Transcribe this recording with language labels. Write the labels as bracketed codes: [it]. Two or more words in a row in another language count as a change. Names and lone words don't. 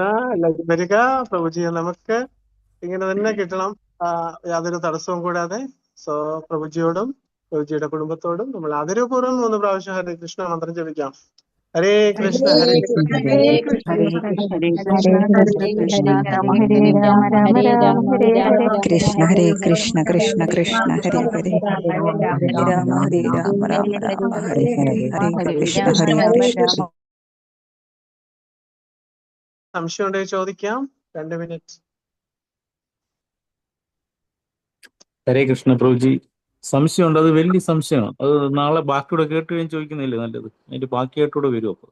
[ml] എല്ലാവരും വരിക പ്രഭുജി, നമുക്ക് ഇങ്ങനെ തന്നെ കിട്ടണം, യാതൊരു തടസ്സവും കൂടാതെ. സോ പ്രഭുജിയോടും പ്രഭുജിയുടെ കുടുംബത്തോടും നമ്മൾ ആദരപൂർവ്വം 3 പ്രാവശ്യം ഹരേ കൃഷ്ണ മന്ത്രം ജപിക്കാം. ഹരേ കൃഷ്ണ ഹരേ കൃഷ്ണ ഹരേ കൃഷ്ണ ഹരേ കൃഷ്ണ കൃഷ്ണ ഹരേ കൃഷ്ണ കൃഷ്ണ കൃഷ്ണ രാമ ഹരേ ഹരേ ഹരേ രാമ രാമ ഹരേ രാമ രാമ ഹരേ രാമ ഹരേ രാമ കൃഷ്ണ ഹരേ ഹരേ ഹരേ കൃഷ്ണ കൃഷ്ണ കൃഷ്ണ ഹരേ ഹരേ ഹരേ രാമ ഹരേ രാമ രാമ രാമ ഹരേ ഹരേ ഹരേ കൃഷ്ണ ഹരേ കൃഷ്ണ. സംശയം ഉണ്ടെങ്കിൽ ചോദിക്കാം. 2 മിനിറ്റ്. ഹരേ കൃഷ്ണ പ്രഭുജി, സംശയമുണ്ട്. അത് വലിയ സംശയമാണ്. അത് നാളെ ബാക്കിയൂടെ കേട്ട് കഴിഞ്ഞ് ചോദിക്കുന്നില്ലേ നല്ലത്? അതിന്റെ ബാക്കിയായിട്ടൂടെ വരും. അപ്പോൾ